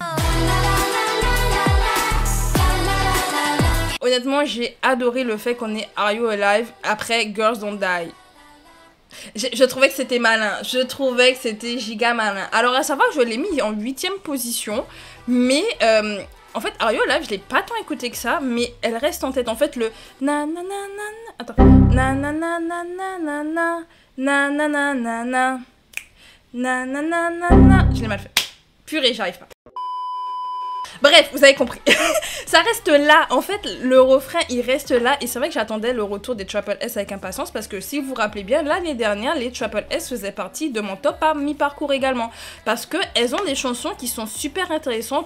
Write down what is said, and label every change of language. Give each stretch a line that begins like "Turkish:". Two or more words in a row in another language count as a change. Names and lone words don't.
French: Honnêtement, j'ai adoré le fait qu'on ait Are You Alive après Girls Don't Die. Je trouvais que c'était malin, je trouvais que c'était giga malin. Alors à savoir que je l'ai mis en 8e position, mais en fait Are You Alive, je l'ai pas tant écouté que ça, mais elle reste en tête. En fait le na na na na, attends, na na na na na na na na na na na na na na na na, je l'ai mal fait. Purée, j'arrive pas. Bref, vous avez compris. Ça reste là. En fait, le refrain, il reste là. Et c'est vrai que j'attendais le retour des Triple S avec impatience. Parce que si vous vous rappelez bien, l'année dernière, les Triple S faisaient partie de mon top à mi-parcours également. Parce qu'elles ont des chansons qui sont super intéressantes.